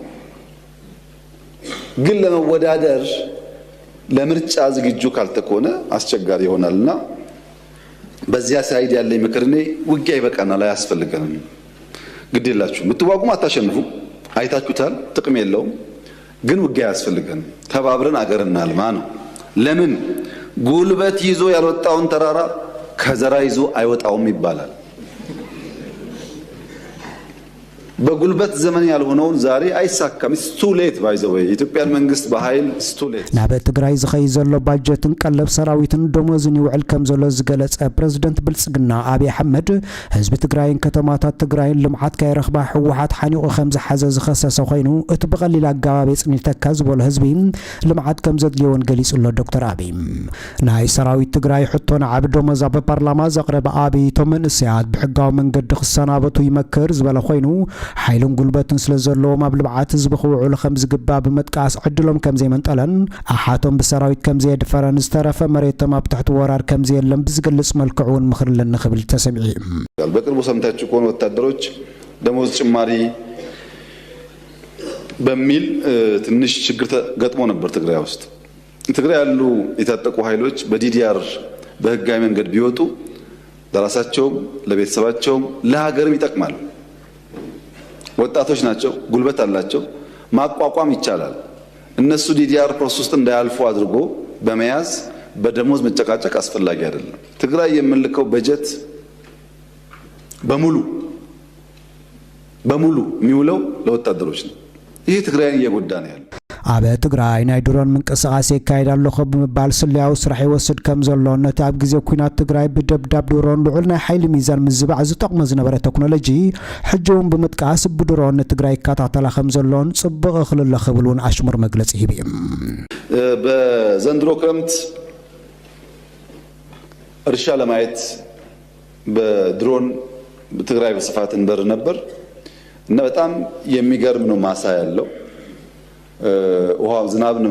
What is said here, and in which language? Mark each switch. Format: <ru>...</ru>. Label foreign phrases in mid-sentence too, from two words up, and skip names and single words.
<am>ግን ለመወዳደር ለምርጫ ዝግጁ ካልተኮነ አስቸጋሪ ይሆናልና በዚያ ሳይድ ያለኝ ምክር እኔ ውጊያ ይበቃናል፣ አያስፈልገንም። ግድ የላችሁ ምትዋጉም አታሸንፉ፣ አይታችሁታል፣ ጥቅም የለውም። ግን ውጊያ ያስፈልገን፣ ተባብረን አገር እናልማ ነው። ለምን ጉልበት ይዞ ያልወጣውን ተራራ ከዘራ ይዞ አይወጣውም ይባላል። በጉልበት ዘመን ያልሆነውን ዛሬ አይሳካም።</am> <en>it's too late by the way</en> <am>ኢትዮጵያን መንግስት በኃይል</am> <en>it's too late</en> <ti>ናብ ትግራይ ዝኸይ ዘሎ ባጀትን ቀለብ ሰራዊትን ደሞዝን ይውዕል ከም ዘሎ ዝገለጸ ፕሬዝደንት ብልጽግና ኣብይ ኣሕመድ ህዝቢ ትግራይን ከተማታት ትግራይን ልምዓት ካይረኽባ ሕወሓት ሓኒቑ ከም ዝሓዘ ዝኸሰሰ ኮይኑ እቲ ብቐሊል ኣገባብ የጽኒተካ ዝበሎ ህዝቢ ልምዓት ከም ዘድልዮን ገሊጹ ኣሎ። ዶክተር ኣብይ ናይ ሰራዊት ትግራይ ሕቶ ንዓብ ደሞዝ ኣብ ፓርላማ ዘቕረበ ኣብይ እቶም መንእሰያት ብሕጋዊ መንገዲ ክሰናበቱ ይመክር ዝበለ ኮይኑ ሓይልን ጉልበትን ስለዘለዎም ኣብ ልብዓት ህዝቢ ክውዕሉ ከም ዝግባእ ብምጥቃስ ዕድሎም ከም ዘይመንጠለን ኣሓቶም ብሰራዊት ከም ዘየድፈረን ዝተረፈ መሬቶም ኣብ ትሕቲ ወራር ከም ዘየለም ብዝገልጽ መልክዕ እውን ምኽሪ ለንኽብል ተሰሚዑ</ti> <am>በቅርቡ ሰምታችሁ ከሆነ ወታደሮች ደሞዝ ጭማሪ በሚል ትንሽ ችግር ገጥሞ ነበር ትግራይ ውስጥ። ትግራይ ያሉ የታጠቁ ኃይሎች በዲዲአር በህጋዊ መንገድ ቢወጡ ለራሳቸውም ለቤተሰባቸውም ለሀገርም ይጠቅማል። ወጣቶች ናቸው፣ ጉልበት አላቸው፣ ማቋቋም ይቻላል። እነሱ</am> <en>DDR process</en> <am>ውስጥ እንዳያልፉ አድርጎ በመያዝ በደሞዝ መጨቃጨቅ አስፈላጊ አይደለም። ትግራይ የምንልከው በጀት በሙሉ የሚውለው ለወታደሮች ነው። ይሄ ትግራይን እየጎዳ ነው ያለው።</am> <ti>ኣብ ትግራይ ናይ ድሮን ምንቅስቃሴ ይካየድ ኣለኹ ብምባል ስልያዊ ስራሕ ይወስድ ከም ዘሎ ነቲ ኣብ ግዜ ኩናት ትግራይ ብደብዳብ ድሮን ልዑል ናይ ሓይሊ ሚዛን ምዝባዕ ዝጠቕሞ ዝነበረ ቴክኖሎጂ ሕጂ እውን ብምጥቃስ ብድሮን ንትግራይ ይከታተላ ከም ዘሎን ጽቡቕ ክልለ ክብል እውን ኣሽሙር መግለጺ ሂብ</ti> <am>በዘንድሮ ክረምት እርሻ ለማየት በድሮን ትግራይ በስፋት እንበር ነበር እና በጣም የሚገርም ነው ማሳ ያለው ውሃ ዝናብ ነው</am>